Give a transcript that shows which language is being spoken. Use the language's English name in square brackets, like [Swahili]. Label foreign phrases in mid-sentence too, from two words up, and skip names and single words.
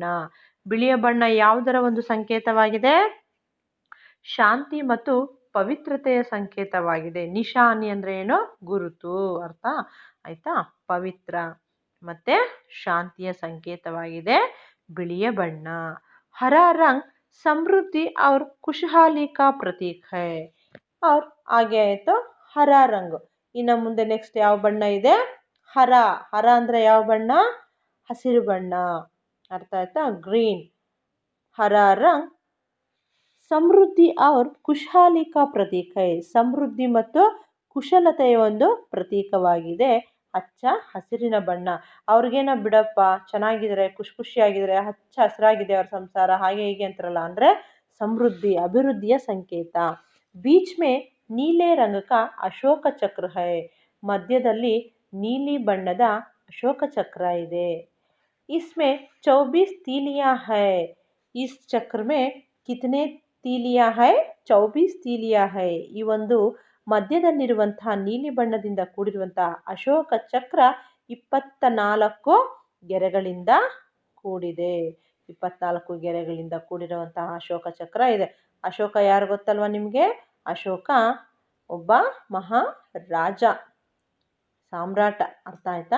[Kannada] ಬಿಳಿಯ ಬಣ್ಣ ಯಾವುದರ ಒಂದು ಸಂಕೇತವಾಗಿದೆ? ಶಾಂತಿ ಮತ್ತು ಪವಿತ್ರತೆಯ ಸಂಕೇತವಾಗಿದೆ. ನಿಶಾನಿ ಅಂದರೆ ಏನು? ಗುರುತು ಅರ್ಥ ಆಯ್ತಾ? ಪವಿತ್ರ ಮತ್ತೆ ಶಾಂತಿಯ ಸಂಕೇತವಾಗಿದೆ ಬಿಳಿಯ ಬಣ್ಣ. [Hindi] हरा रंग समृद्धि और खुशहाली का प्रतीक है. [Kannada] और ಹಾಗೆ ಆಯಿತು [Hindi] हरा रंग. [Kannada] ಇನ್ನು ಮುಂದೆ ನೆಕ್ಸ್ಟ್ ಯಾವ ಬಣ್ಣ ಇದೆ? ಹರ. ಹರ ಅಂದರೆ ಯಾವ ಬಣ್ಣ? ಹಸಿರು ಬಣ್ಣ. ಅರ್ಥ ಆಯ್ತಾ? ಗ್ರೀನ್. [Hindi] हरा रंग समृद्धि और खुशहाली का प्रतीक है. [Kannada] ಸಮೃದ್ಧಿ ಮತ್ತು ಕುಶಲತೆಯ ಒಂದು ಪ್ರತೀಕವಾಗಿದೆ ಹಚ್ಚ ಹಸಿರಿನ ಬಣ್ಣ. ಅವ್ರಿಗೇನೋ ಬಿಡಪ್ಪ, ಚೆನ್ನಾಗಿದ್ದಾರೆ, ಖುಷಿಯಾಗಿದ್ದಾರೆ, ಹಚ್ಚ ಹಸಿರಾಗಿದೆ ಅವ್ರ ಸಂಸಾರ, ಹಾಗೆ ಹೀಗೆ ಅಂತಾರಲ್ಲ, ಅಂದರೆ ಸಮೃದ್ಧಿ ಅಭಿವೃದ್ಧಿಯ ಸಂಕೇತ. [Hindi] बीच में नीले रंग का अशोक चक्र है. [Kannada] ಮಧ್ಯದಲ್ಲಿ ನೀಲಿ ಬಣ್ಣದ ಅಶೋಕ ಚಕ್ರ ಇದೆ. [Hindi] इसमें 24 तीलियां है. इस चक्र में कितने तीलियां है? 24 तीलियां है. [Kannada] ಈ ಒಂದು ಮಧ್ಯದಲ್ಲಿರುವಂತಹ ನೀಲಿ ಬಣ್ಣದಿಂದ ಕೂಡಿರುವಂತಹ ಅಶೋಕ ಚಕ್ರ 24 ಗೆರೆಗಳಿಂದ ಕೂಡಿದೆ. 24 ಗೆರೆಗಳಿಂದ ಕೂಡಿರುವಂತಹ ಅಶೋಕ ಚಕ್ರ ಇದೆ. ಅಶೋಕ ಯಾರು ಗೊತ್ತಲ್ವಾ ನಿಮಗೆ? ಅಶೋಕ ಒಬ್ಬ ಮಹಾ ರಾಜ, ಸಾಮ್ರಾಟ. ಅರ್ಥ ಆಯ್ತಾ?